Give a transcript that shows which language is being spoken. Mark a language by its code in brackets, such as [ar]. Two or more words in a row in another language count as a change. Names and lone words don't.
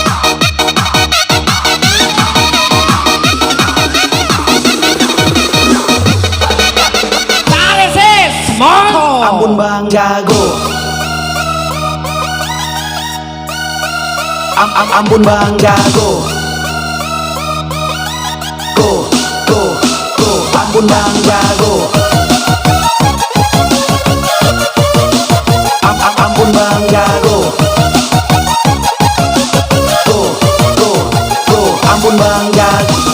[id] Ampun bang jago. Ampun bang jago. [en] Go, go, go. [id] Ampun bang jago. Ampun bang jago. [en] Go, go, go. [id] Ampun bang jago.